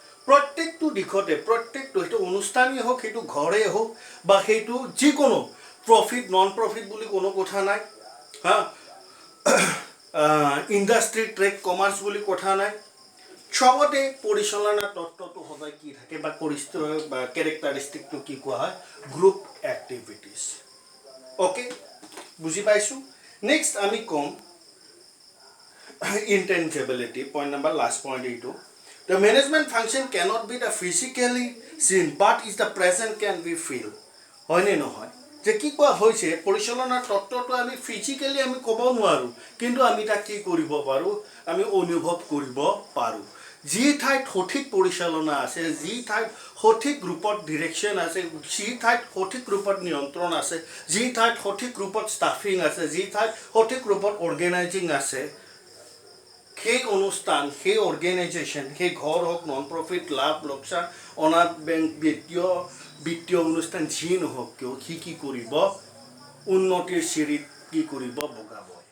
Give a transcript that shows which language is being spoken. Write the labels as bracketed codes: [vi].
[as] প্ৰত্যেকটো দিশতে, প্ৰত্যেকটো, সেইটো অনুষ্ঠানেই হওক, সেইটো ঘৰেই হওক, বা সেইটো যিকোনো প্ৰফিট নন প্ৰফিট বুলি কোনো কথা নাই, হা, ইণ্ডাষ্ট্ৰি ট্ৰেড কমাৰ্চ বুলি কথা নাই, চবতে পৰিচালনাৰ তত্ত্বটো সদায় কি থাকে বা কেৰেক্টাৰিষ্টিকটো কি কোৱা হয়, গ্ৰুপ এক্টিভিটিজ। অ'কে, বুজি পাইছোঁ। [en] next [as] আমি ক'ম [en] intangibility, point number, last point এইটো, the management function cannot be the physically seen but is the present can be feel, [as] হয়নে নহয়? যে কি কোৱা হৈছে, পৰিচালনাৰ তত্ত্বটো আমি ফিজিকেলি আমি ক'ব নোৱাৰোঁ, কিন্তু আমি তাক কি কৰিব পাৰোঁ, আমি অনুভৱ কৰিব পাৰোঁ। যি ঠাইত সঠিক পৰিচালনা আছে, যি ঠাইত সঠিক ৰূপত ডিৰেকশ্যন আছে, যি ঠাইত সঠিক ৰূপত নিয়ন্ত্ৰণ আছে, যি ঠাইত সঠিক ৰূপত ষ্টাফিং আছে, যি ঠাইত সঠিক ৰূপত অৰ্গেনাইজিং আছে, সেই অনুষ্ঠান, সেই অৰ্গেনাইজেশ্যন, সেই ঘৰ হওক, নন প্ৰফিট, লাভ লোকচান, অনাথ বেংক, বিত্তীয় অনুষ্ঠান যি নহওক কিয়, সি কি কৰিব, উন্নতিৰ চিৰিত কি কৰিব, বগাব।